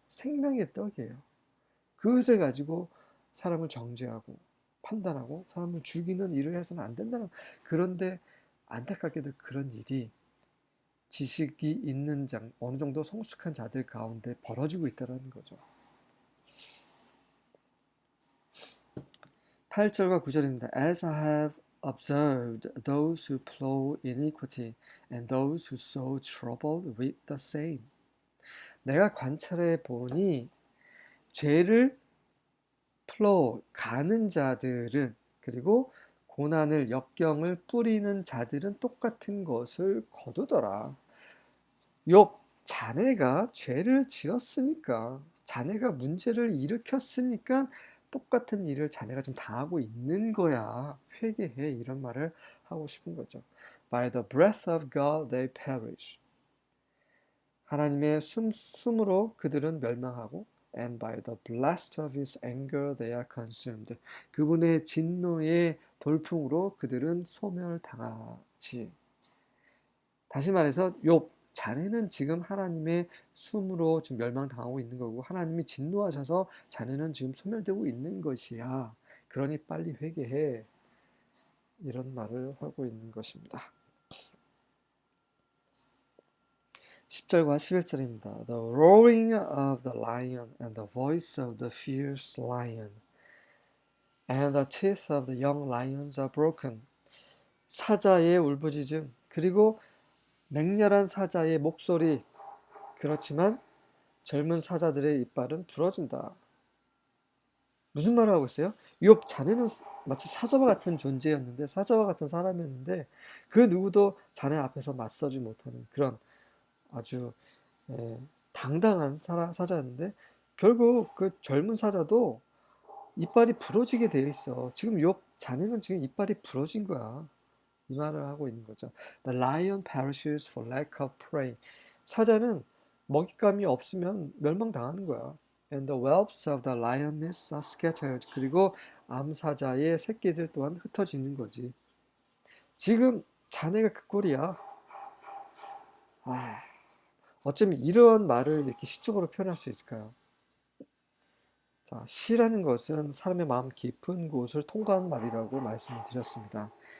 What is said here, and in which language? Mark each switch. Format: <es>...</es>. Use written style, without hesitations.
<ko>생명의 떡이에요. 그것을 가지고 사람을 정죄하고 판단하고 사람을 죽이는 일을 해서는 안 된다는. 그런데 안타깝게도 그런 일이 지식이 있는 어느 정도 성숙한 자들 가운데 벌어지고 있다는 거죠. 8절과 9절입니다.</ko> <en>As I have observed those who plow iniquity and those who sow trouble with the same.</en> <ko>내가 관찰해 보니 죄를 가는 자들은 그리고 고난을 역경을 뿌리는 자들은 똑같은 것을 거두더라. 욥, 자네가 죄를 지었으니까 자네가 문제를 일으켰으니까 똑같은 일을 자네가 지금 당하고 있는 거야. 회개해. 이런 말을 하고 싶은 거죠.</ko> <en>By the breath of God they perish.</en> <ko>하나님의 숨으로 그들은 멸망하고</ko> <en>and by the blast of his anger they are consumed.</en> <ko>그분의 진노의 돌풍으로 그들은 소멸당하지. 다시 말해서 욥, 자네는 지금 하나님의 숨으로 지금 멸망당하고 있는 거고 하나님이 진노하셔서 자네는 지금 소멸되고 있는 것이야. 그러니 빨리 회개해. 이런 말을 하고 있는 것입니다. 10절과 11절입니다.</ko> <en>The roaring of the lion and the voice of the fierce lion and the teeth of the young lions are broken.</en> <ko>사자의 울부짖음 그리고 맹렬한 사자의 목소리. 그렇지만 젊은 사자들의 이빨은 부러진다. 무슨 말을 하고 있어요? 욥, 자네는 마치 사자와 같은 존재였는데 사자와 같은 사람이었는데 그 누구도 자네 앞에서 맞서지 못하는 그런 아주 당당한 사자였는데 결국 그 젊은 사자도 이빨이 부러지게 되어 있어. 지금 욥, 자네는 지금 이빨이 부러진 거야. 이 말을 하고 있는 거죠.</ko> <en>The lion perishes for lack of prey.</en> <ko>사자는 먹잇감이 없으면 멸망당하는 거야.</ko> <en>And the whelps of the lioness are scattered.</en> <ko>그리고 암사자의 새끼들 또한 흩어지는 거지. 지금 자네가 그 꼴이야. 어쩌면 이런 말을 이렇게 시적으로 표현할 수 있을까요? 자, 시라는 것은 사람의 마음 깊은 곳을 통과하는 말이라고 말씀을 드렸습니다.</ko>